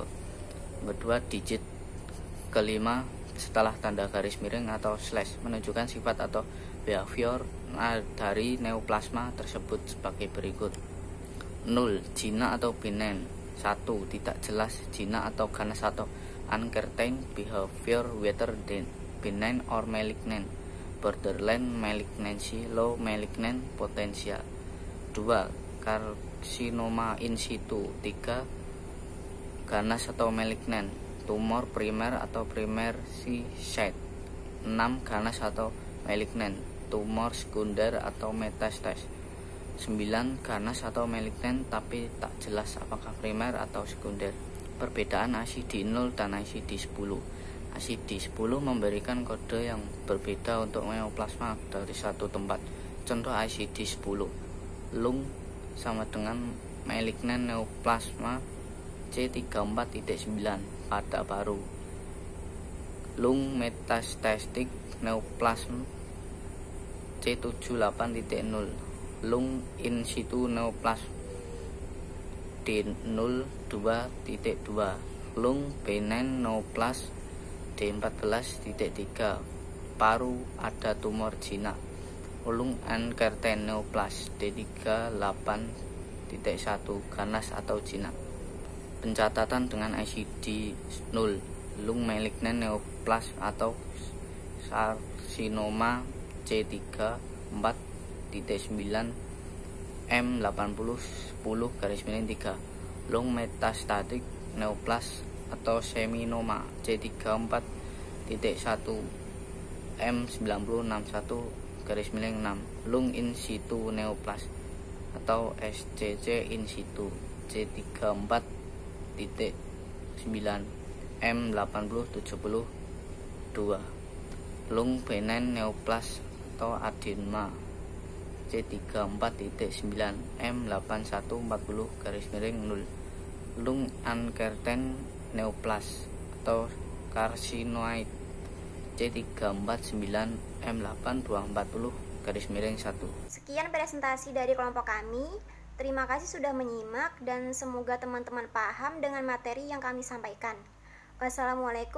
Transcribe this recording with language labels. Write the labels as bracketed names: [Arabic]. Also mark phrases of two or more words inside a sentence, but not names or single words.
[Indonesian] Kedua, digit kelima setelah tanda garis miring atau slash menunjukkan sifat atau behavior dari neoplasma tersebut sebagai berikut. 0. Jinak atau benign. 1. Tidak jelas, jinak atau ganas atau [English] uncertain behavior whether benign or malignant. Borderline malignancy, low malignant potential. [Indonesian] 2. Karsinoma in situ. 3. Ganas atau malignant, tumor primer atau [English] primer site. [Indonesian] 6. Ganas atau malignant, tumor sekunder atau metastase. 9. Ganas atau malignant tapi tak jelas apakah primer atau sekunder. Perbedaan ICD-0 dan ICD-10. ICD-10 memberikan kode yang berbeda untuk neoplasma dari satu tempat. Contoh ICD-10, lung sama dengan [English] malignant neoplasma [Indonesian] C34.9 pada paru. [English] Lung metastatic neoplasm C78.0. Lung in situ neoplasm D02.2. Lung benign neoplasm D14.3. [Indonesian] Paru ada tumor jinak. [English] Lung uncertain neoplasm D38.1. [Indonesian] Ganas atau jinak. Pencatatan dengan ICD-0. [English] Lung malignant neoplasm [Indonesian] atau karsinoma [English] C34.9 M8010 [Indonesian] garis miring [English] 3. lung metastatik neoplas [Indonesian] atau seminoma C34.1 M9061/6 [English] lung in situ neoplas [Indonesian] atau [English] SCC in situ [Indonesian] C34.9 M8072 [English] lung benign neoplas [Indonesian] atau adenoma C34.9 M8140/0 [English] lung uncertain neoplas [Indonesian] atau carcinoid C349 M8240/1. Sekian presentasi dari kelompok kami. Terima kasih sudah menyimak dan semoga teman-teman paham dengan materi yang kami sampaikan.